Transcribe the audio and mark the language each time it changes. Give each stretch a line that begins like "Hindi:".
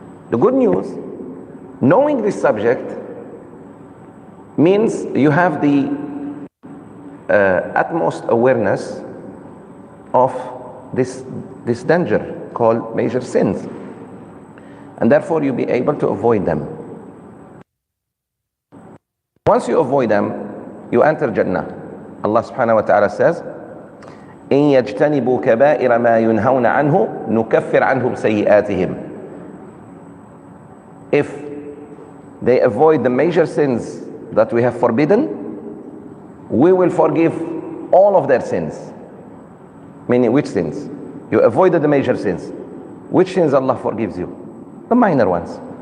English: The good news, knowing this subject means you have the utmost awareness of this danger called major sins, and therefore you'll be able to avoid them. Once you avoid them, you enter Jannah. Allah subhanahu wa ta'ala says,
Arabic: إن يجتنبوا كبائر ما ينهون عنه نكفر عنهم سيئاتهم.
English: If they avoid the major sins that we have forbidden, we will forgive all of their sins. Meaning, which sins? You avoided the major sins. Which sins Allah forgives you? The minor ones.